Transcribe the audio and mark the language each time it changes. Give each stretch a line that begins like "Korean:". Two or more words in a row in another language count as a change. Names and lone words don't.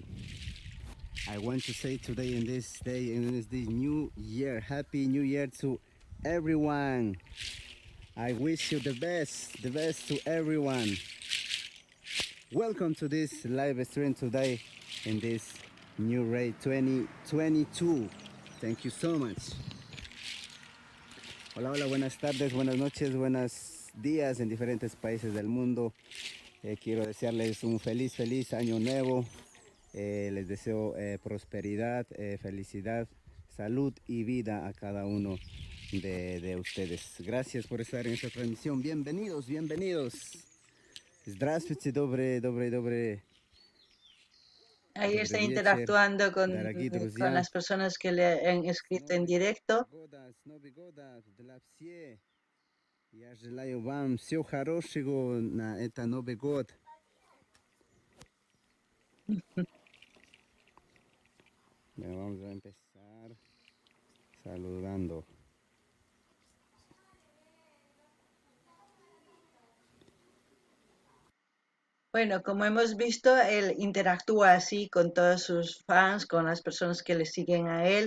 English: I want to say today in this day, in this new year, Happy New Year to everyone. I wish you the best to everyone. Welcome to this live stream today in this new rate 2022. Thank you so much.
Spanish: Hola, hola, buenas tardes, buenas noches, buenos días en diferentes países del mundo. Quiero desearles un feliz año nuevo. Les deseo prosperidad, felicidad, salud y vida a cada uno de ustedes. Gracias por estar en esta transmisión. Bienvenidos.
Russian: Здравствуйте, добрый
Spanish: Ahí está
Russian: вечер,
Spanish: interactuando
Russian: дорогие
Spanish: con
Russian: друзья.
Spanish: las personas que le han escrito en directo.
Russian: С Новый года для всех. Я желаю вам всего хорошего на это Новый год.
Spanish: Bueno, vamos a empezar saludando. Bueno, como hemos visto, él interactúa así con todos sus fans, con las personas que le siguen a él.